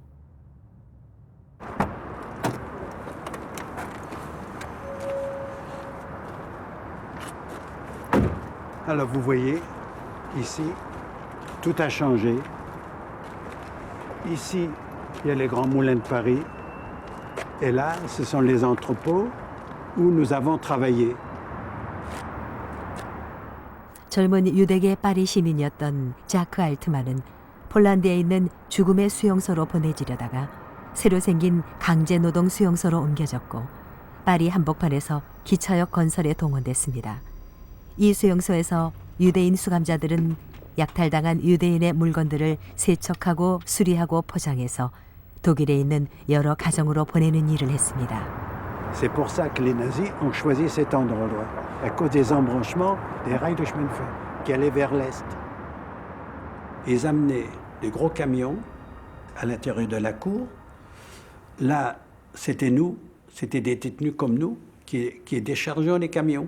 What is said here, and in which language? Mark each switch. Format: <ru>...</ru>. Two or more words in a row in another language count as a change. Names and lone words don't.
<fr>Alors vous voyez, ici, tout a changé. Ici, il y a les grands moulins de Paris. Et là, ce sont les entrepôts où nous avons travaillé.</fr> <ko>젊은 유대계 파리 시민이었던 자크 알트만은 폴란드에 있는 죽음의 수용소로 보내지려다가 새로 생긴 강제노동 수용소로 옮겨졌고 파리 한복판에서 기차역 건설에 동원됐습니다. 이 수용소에서 유대인 수감자들은 약탈당한 유대인의 물건들을 세척하고 수리하고 포장해서 독일에 있는 여러 가정으로 보내는 일을 했습니다.</ko> <fr>C'est pour ça que les nazis ont choisi cet endroit, à cause des embranchements des rails de chemin de fer qui allaient vers l'est. Ils amenaient des gros camions à l'intérieur de la cour. Là, c'était nous, c'était des détenus comme nous qui déchargeaient les camions.</fr>